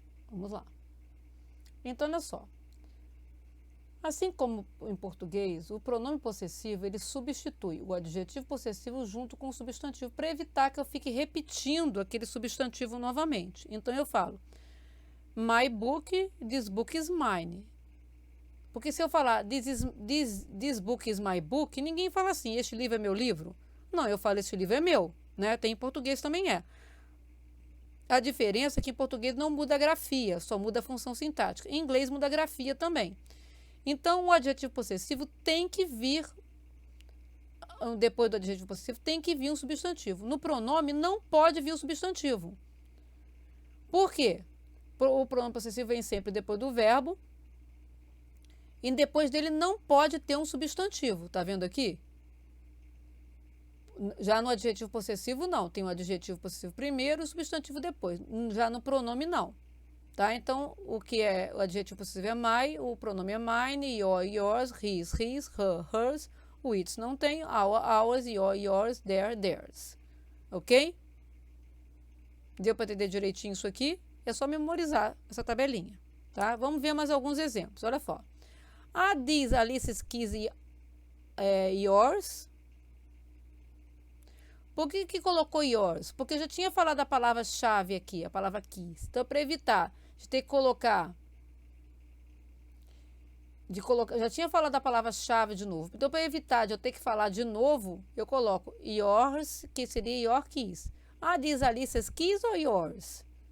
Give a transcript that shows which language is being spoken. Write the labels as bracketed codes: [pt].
[pt] Vamos lá. Então, olha só. Assim como em português, o pronome possessivo, ele substitui o adjetivo possessivo junto com o substantivo, para evitar que eu fique repetindo aquele substantivo novamente. Então, eu falo, [en] my book, this book is mine. [pt] Porque se eu falar, [en] this book is my book, [pt] ninguém fala assim, este livro é meu livro. Não, eu falo, este livro é meu, né? Tem em português também é. A diferença é que em português não muda a grafia, só muda a função sintática. Em inglês muda a grafia também. Então, o adjetivo possessivo tem que vir, depois do adjetivo possessivo, tem que vir um substantivo. No pronome não pode vir um substantivo. Por quê? O pronome possessivo vem sempre depois do verbo e depois dele não pode ter um substantivo. Tá vendo aqui? Já no adjetivo possessivo, não. Tem o adjetivo possessivo primeiro e o substantivo depois. Já no pronome, não. Tá? Então, o que é o adjetivo possessivo é my, o pronome é mine, your, yours, his, her, hers. O its não tem, ours, your, yours, their, theirs. Ok? Deu para entender direitinho isso aqui? É só memorizar essa tabelinha. Tá? Vamos ver mais alguns exemplos. Olha só. [en] Are these Alice's keys yours? [pt] Por que colocou yours? Porque eu já tinha falado a palavra-chave aqui, a palavra keys. Então, para evitar de ter que colocar... já tinha falado a palavra-chave de novo. Então, para evitar de eu ter que falar de novo, eu coloco yours, que seria your keys. [en] Are these Alice's keys or yours?